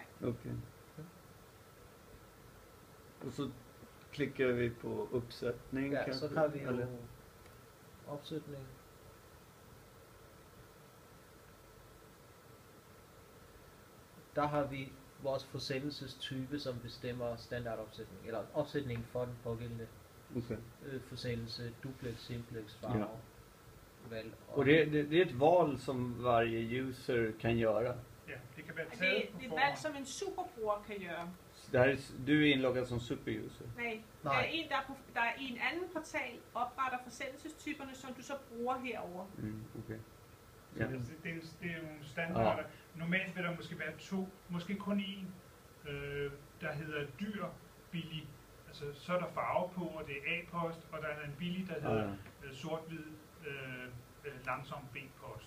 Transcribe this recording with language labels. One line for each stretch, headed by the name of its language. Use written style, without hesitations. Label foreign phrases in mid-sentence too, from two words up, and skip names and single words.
Swedish: Okej. Och så klickar vi på uppsättning Ja, kanske?
Danish: så har vi jo
Swedish: eller?
Danish: opsætning. Der har vi vores forsendelsestype, som bestemmer standardopsætning, eller opsætningen for den pågældende
Swedish: Okej.
Danish: forsendelse, duplex, simplex, farve, Ja. valg.
Swedish: Och det är ett val som varje user kan göra.
Danish: Ja, det kan være Og taget det på er et forhånd. valg, som en superbruger kan gøre.
Swedish: Så det här är, du är inloggad som superuser.
Danish: Nej, Nej. der er en, der er i en anden portal, opretter forsendelsestyperne, som du så bruger herover.
Swedish: Okej.
Danish: Så Ja. det er nogle standarder. Normalt vil der måske være 2, måske kun én, der hedder dyr, billig. Altså, så er der farve på, og det er A-post, og der er en billig, der hedder sort-hvid, langsom B-post.